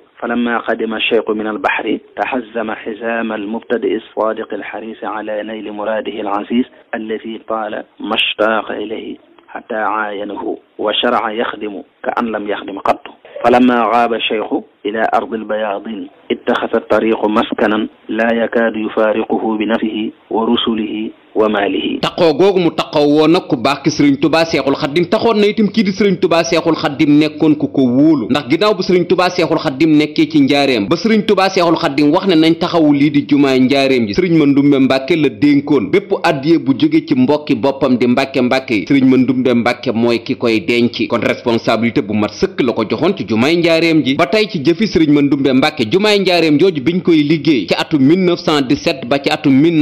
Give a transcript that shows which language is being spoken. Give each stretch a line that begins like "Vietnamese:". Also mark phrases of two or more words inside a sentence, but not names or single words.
Arabic: فلما قدم الشيخ من البحر تحزم حزام المبتدئ الصادق الحريص على نيل مراده العزيز الذي طال ما اشتاق إليه حتى عاينه وشرع يخدم كأن لم يخدم قط فلما غاب الشيخ إلى أرض البياضين اتخذ الطريق مسكنا لا يكاد يفارقه بنفسه ورسله وماله.
Wolof: taqoo googu mu taqoo woon nag ku baax ki sëriñ tubaa seexul xaddim taxoon na itam kii di sëriñ tubaa seexul xaddim nekkoon ku ko wóolu ndax ginnaaw bu sëriñ tubaa seexul xaddim nekkee ci njaareem ba sëriñ tubaa seexul xaddim wax ne nañ taxawu lii di jumaay njaareem ji sëriñ Mandumbe Mbàkke la dénkoon bépp addiye bu jóge ci mbokki boppam di mbàkke yi sëriñ Mandumbe Mbàkke mooy ki koy denc kon responsabilité bu mat sëkk la ko joxoon ci jumaay njaareem ji ba tey ci jëfi sëriñ Mandumbe Mbàkke jumaay njaareem jooju biñ koy liggéey ci atum 1917 ba ci atum